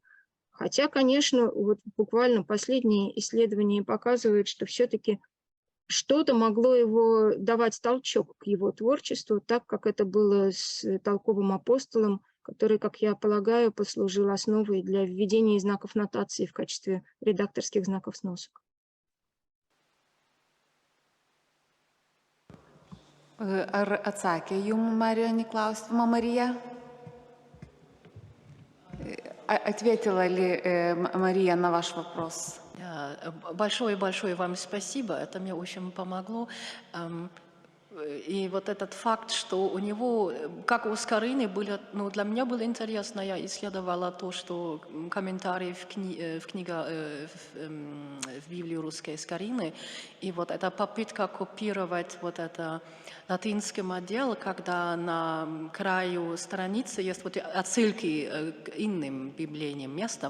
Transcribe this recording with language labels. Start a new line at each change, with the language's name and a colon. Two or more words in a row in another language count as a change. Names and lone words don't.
Russian: Хотя, конечно, вот буквально последние исследования показывают, что все-таки что-то могло его давать толчок к его творчеству, так как это было с толковым апостолом, который, как я полагаю, послужил основой для введения знаков нотации в качестве редакторских знаков сносок.
Lithuanian: Ar atsakė jums, Marijonį, klausimą, Marija?
Russian: Ответила ли Мария на ваш вопрос? Большое-большое вам спасибо, это мне очень помогло. И вот этот факт, что у него, как у Скорины, было, ну, для меня было интересно, я исследовала то, что комментарии в Библии русской Скорины, и вот эта попытка копировать вот это латинский модел, когда на краю страницы есть вот отсылки к иным библейным местам.